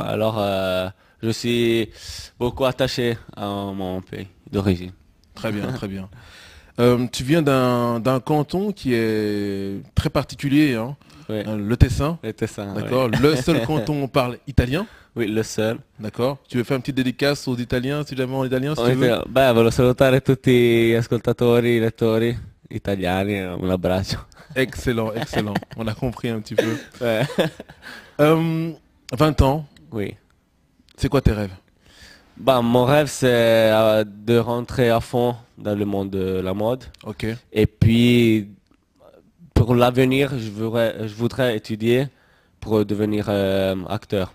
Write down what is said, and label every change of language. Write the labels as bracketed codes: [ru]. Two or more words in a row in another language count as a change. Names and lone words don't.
[fr] Alors, je suis beaucoup attaché à mon pays d'origine. Très bien, très bien. Tu viens d'un canton qui est très particulier, hein, Oui, le Tessin. c'était ça. D'accord. Le seul canton où on parle italien. Oui, le seul. D'accord. Tu veux faire une petite dédicace aux Italiens, si jamais en italien, si On tu veux. était- [it] Beh, voglio salutare tutti gli ascoltatori, lettori italiani, un abbraccio. [fr] Excellent, excellent. On a compris un petit peu. Ouais. 20 ans, Oui. c'est quoi tes rêves? Bah, mon rêve, c'est de rentrer à fond dans le monde de la mode. Ok. Et puis, pour l'avenir, je voudrais étudier pour devenir acteur.